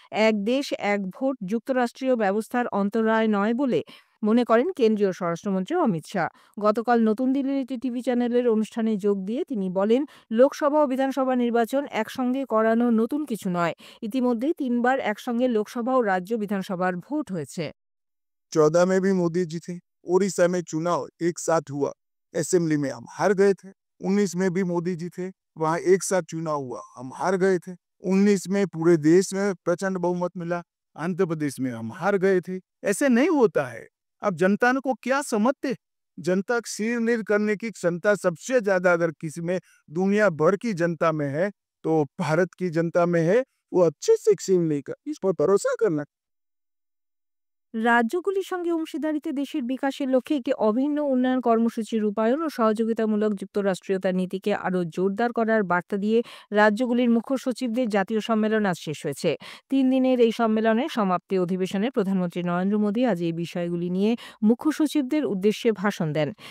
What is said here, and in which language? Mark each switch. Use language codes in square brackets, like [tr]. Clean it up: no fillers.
[bn] এক দেশ এক ভোট যুক্তরাষ্ট্রীয় ব্যবস্থার অন্তরায় নয় বলে মনে করেন কেন্দ্রীয় স্বরাষ্ট্রমন্ত্রী অমিত শাহ। গতকাল নতুন দিল্লির একটি টিভি চ্যানেলের অনুষ্ঠানে যোগ দিয়ে তিনি বলেন, লোকসভা ও বিধানসভা নির্বাচন একসঙ্গে করানো নতুন কিছু নয়। ইতিমধ্যেই ৩বার একসঙ্গে লোকসভা ও রাজ্য বিধানসভার ভোট হয়েছে। [hi] 14 में भी मोदी जी थे। उड़ीसा में चुनाव एक साथ हुआ, असेंबली में हम हार गए थे। 19 में भी मोदी जी थे, वहाँ एक साथ चुनाव हुआ, हम हार गए थे। 19 में पूरे देश में प्रचंड बहुमत मिला, आंध्र प्रदेश में हम हार गए थे। ऐसे नहीं होता है। अब जनता को क्या समझते? जनता सिर नीर करने की क्षमता सबसे ज्यादा अगर किसी में दुनिया भर की जनता में है तो भारत की जनता में है। वो अच्छे से सिर नहीं कर, इस पर भरोसा करना। [bn] রাজ্যগুলির সঙ্গে অংশীদারিত্বে দেশের বিকাশের লক্ষ্যে একটি অভিন্ন উন্নয়ন কর্মসূচি রূপায়ণ ও সহযোগিতামূলক যুক্তরাষ্ট্রীয়তার নীতিকে আরও জোরদার করার বার্তা দিয়ে রাজ্যগুলির মুখ্য সচিবদের জাতীয় সম্মেলন আজ শেষ হয়েছে। ৩ দিনের এই সম্মেলনের সমাপ্তি অধিবেশনে প্রধানমন্ত্রী নরেন্দ্র মোদী আজ এই বিষয়গুলি নিয়ে মুখ্য সচিবদের উদ্দেশ্যে ভাষণ দেন।